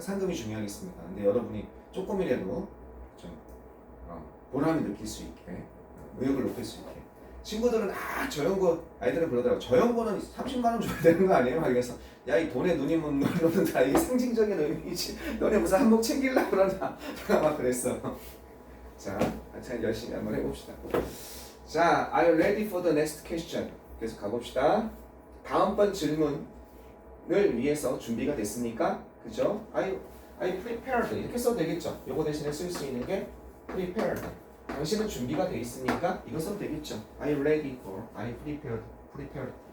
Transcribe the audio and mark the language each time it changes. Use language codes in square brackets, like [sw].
[ko] 상금이 중요하겠습니까? 근데 여러분이 조금이라도 좀 보람을 느낄 수 있게 의욕을 높일 수 있게 친구들은 저연고 아이들은 그러더라고. 저연고는 30만 원 줘야 되는 거 아니에요? 그래서 야 이 돈에 눈이 못 놓는다. 이게 상징적인 의미지. 너네 무슨 한몫 챙기려고 그러나 막 그랬어. 자, 같이 열심히 한번 해봅시다. [en] 자, are you ready for the next question? [ko] 계속 가봅시다. 다음번 질문을 위해서 준비가 됐습니까? 그죠? Are you prepared? 이렇게 써도 되겠죠? 요거 대신에 쓸 수 있는 게 prepared. 당신은 준비가 돼 있습니까? [en] 이거 써도 되겠죠? Are you ready for? Are you prepared? Prepared.